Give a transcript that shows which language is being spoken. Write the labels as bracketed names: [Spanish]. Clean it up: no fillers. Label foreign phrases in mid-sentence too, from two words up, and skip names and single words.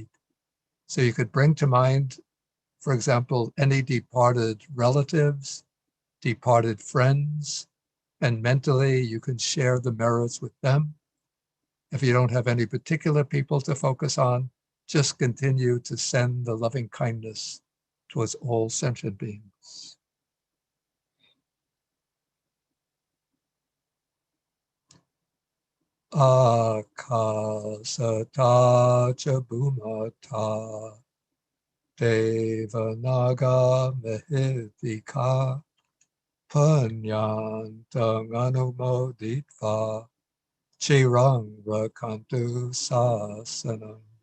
[English] So you could bring to mind, for example, any departed relatives, departed friends, and mentally you can share the merits with them. If you don't have any particular people to focus on, just continue to send the loving kindness towards all sentient beings. [Pali] Akasata cha bhumata devanaga mehidika punyantang anumoditva chirang rakantu sasanam.